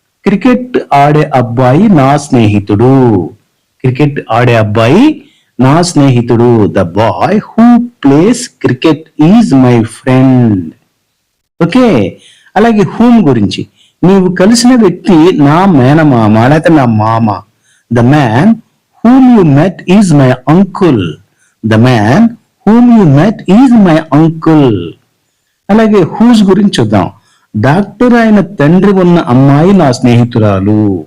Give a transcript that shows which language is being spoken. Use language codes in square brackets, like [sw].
[te] Cricket ఆడే అబ్బాయి నా స్నేహితుడు. క్రికెట్ ఆడే అబ్బాయి నా స్నేహితుడు. [en] The boy who plays cricket is my friend. [te] Okay, అలాగే హూమ్ గురించి, నీవు కలిసిన వ్యక్తి నా మేనమామ లేకపోతే నా మామ. [en] The man whom you met is my uncle. The man whom you met is my uncle. [te] అలాగే హూస్ గురించి చూద్దాం. డాక్టర్ అయిన తండ్రి ఉన్న అమ్మాయి నా స్నేహితురాలు.